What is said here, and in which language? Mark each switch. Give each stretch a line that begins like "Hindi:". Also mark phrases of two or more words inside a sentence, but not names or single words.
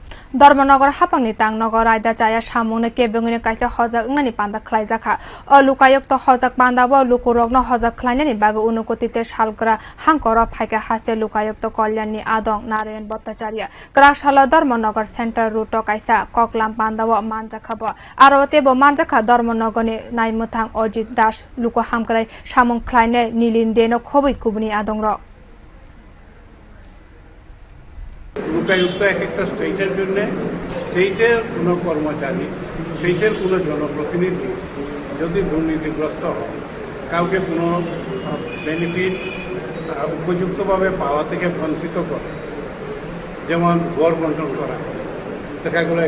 Kok Borok: धर्मनगर हापांनि तांनगर आयदा जाया सामुंनो केबेंनि कायसा हजाक अंगनानि पान्दा खलायजाखा लुकायुक्त हजाक पान्दाबो लुकुरकनो हजाक खलायनायनि बागै उनुकतिते सालग्रा हांकर फाइका हासे लुकायुक्त कल्याणनि आदं नारायण भट्टाचार्य क्राकशाला धर्मनगर सेन्टर रुट कायसा ककलाम पान्दाबो मानजाखाबो आरो तेबो मानजाखा धर्मनगरनि नायमुथां अजित दास लुको हामग्राय सामुं खलायनाय नीलिन देनो खबै कुबनि आदं र
Bangla: লোকায়ুক্ত এক একটা স্টেটের জন্য স্টেটের কোনো কর্মচারী স্টেটের কোনো জনপ্রতিনিধি যদি দুর্নীতিগ্রস্ত হয় কাউকে কোনো বেনিফিট উপযুক্তভাবে পাওয়া থেকে বঞ্চিত করে যেমন গড় বন্টন করা দেখা গেলো